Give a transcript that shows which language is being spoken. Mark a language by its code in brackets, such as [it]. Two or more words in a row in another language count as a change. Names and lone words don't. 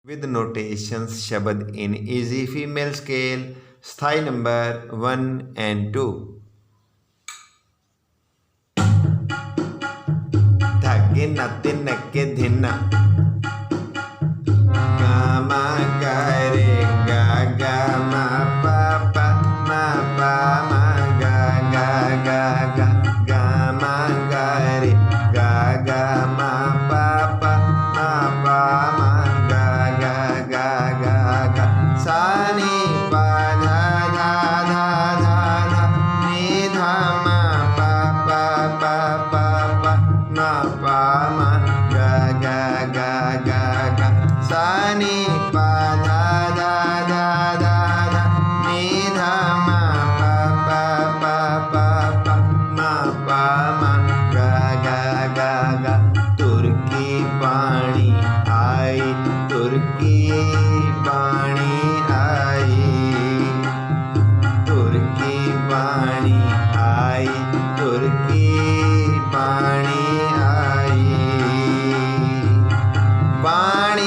[en] with notations [hi] शब्द [en] in easy female scale [hi] स्थाई नंबर 1 and 2 धागे नाते नके धिना गामा गारे गा गा मा पा पा मा पा मा गा गा गा गा गामा गारे गा गा मा पा पा मा पा मा गा गा गा गा गा सा नी पा धा धा धा धा धा नी धा मा पा पा पा पा पा मा पा मा गा गा गा गा गा सा नी पा धा धा धा धा धा नी धा मा पा पा पा पा पा मा पा मा गा गा गा गा तुर्की पानी आई तुर्की पानी आई तुर्की पानी आई तुर्की पानी आई